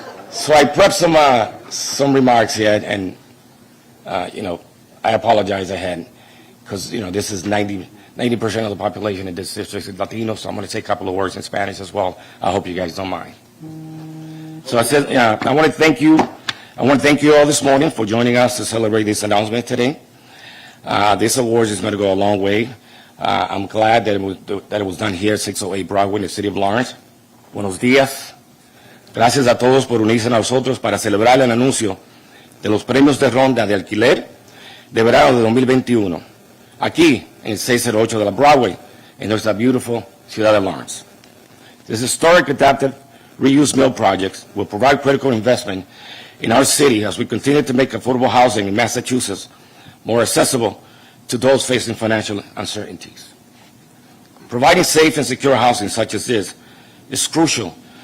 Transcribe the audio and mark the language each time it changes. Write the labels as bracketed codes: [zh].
[en] So I prepped some remarks here, and you know, I apologize ahead, because you know this is 90% of the population in this district is Latino, so I'm going to say a couple of words in Spanish as well. I hope you guys don't mind. So I said, I want to thank you. I want to thank you all this morning for joining us to celebrate this announcement today. This award is going to go a long way. I'm glad that it was done here at 608 Broadway in the city of Lawrence. [es] Buenos días. Gracias a todos por unirse a nosotros para celebrar el anuncio de los premios de ronda de alquiler de verano de 2021, aquí en el 608 de la Broadway, en nuestra beautiful ciudad de Lawrence. [en] This historic adaptive reuse mill project will provide critical investment in our city as we continue to make affordable housing in Massachusetts more accessible to those facing financial uncertainties. Providing safe and secure housing such as this is crucial